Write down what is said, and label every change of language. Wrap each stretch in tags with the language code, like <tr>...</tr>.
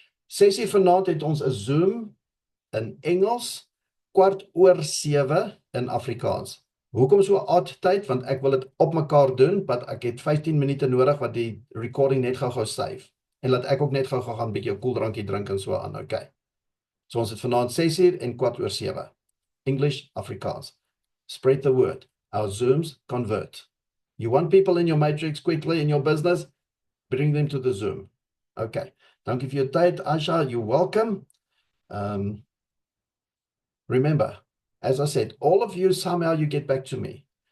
<af>6 uur vanaand het ons 'n Zoom in Engels, 6:15 in Afrikaans. Hoekom so 'n odd tyd? Want ek wil dit op mekaar doen, want ek het 15 minute nodig wat die recording net gou save. En laat ek ook net gou gaan 'n bietjie 'n koeldrankie drink en so aan, okay. So ons het vanaand 6 uur en 7:15.</af> <en>English, Afrikaans. Spread the word. Our Zooms convert. You want people in your matrix quickly in your business? Bring them to the Zoom. Okay.</en> <af>Dankie vir jou tyd,</af> <en>Aisha. You're welcome. Remember, as I said, all of you, somehow you get back to me.</en>